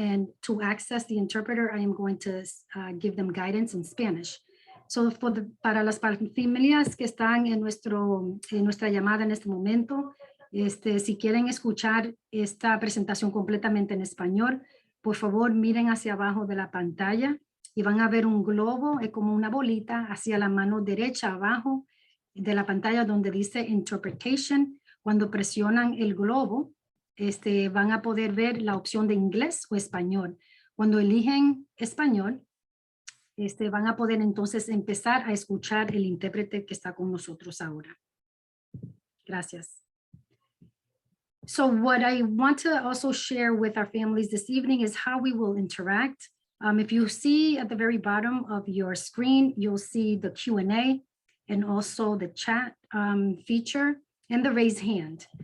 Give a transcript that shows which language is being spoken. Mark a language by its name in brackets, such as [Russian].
[English] And to access the interpreter, I am going to give them guidance in Spanish. [Spanish] So para las familias que están en nuestra llamada en este momento, si quieren escuchar esta presentación completamente en español, por favor miren hacia abajo de la pantalla y van a ver un globo, es como una bolita hacia la mano derecha abajo de la pantalla donde dice Interpretation. Cuando presionan el globo, van a poder ver la opción de inglés o español. Cuando eligen español, van a poder entonces empezar a escuchar el intérprete que está con nosotros ahora. Gracias. [English] So what I want to also share with our families this evening is how we will interact. If you see at the very bottom of your screen, you'll see the Q&A and also the chat feature and the raise hand.